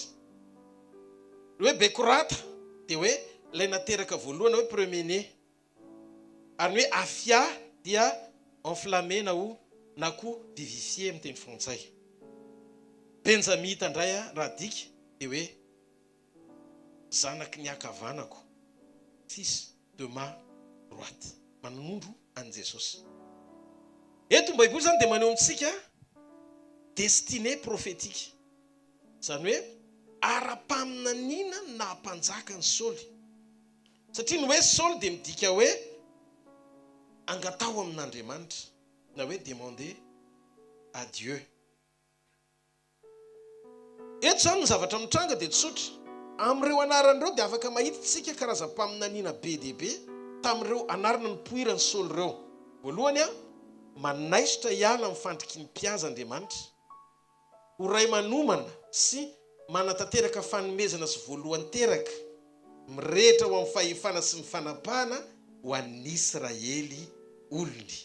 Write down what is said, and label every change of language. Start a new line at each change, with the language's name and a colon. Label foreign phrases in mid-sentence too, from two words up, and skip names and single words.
Malagasy: Le hoe Bekorata dia hoe ilay nateraka voalohany hoe premier-né. Ary ny hoe Afia dia enflammé na koa vivifié amin'ny teny frantsay. Benjamita indray raha dika dia hoe zanaky ny akavanako,
French: fils de ma droite,
Malagasy: manondro an Jesosy. Eto ny Baiboly zany dia maneho amintsika
French: destinée prophétique.
Malagasy: Zany hoe ara-paminaniana na mpanjakany Saoly. Satria ny hoe Saoly dia midika hoe angatao amin'Andriamanitra, na hoe
French: demander à Dieu.
Malagasy: Eto zany ny zavatra mitranga dia tsotra. Amin'ireo anaran'ireo dia afaka mahitatsika karazam-paminaniana be dia be tamin'ireo anarana nipoirany Saoly ireo. Voalohany manaisitra hiala amin'ny fandriky ny mpihaza Andriamanitra, ho ray manomana sy manatanteraka fanomezana sy voalohany teraka mirehitra ho amin'ny fahefana sy ny fanapahana ho an'ny Israely olony.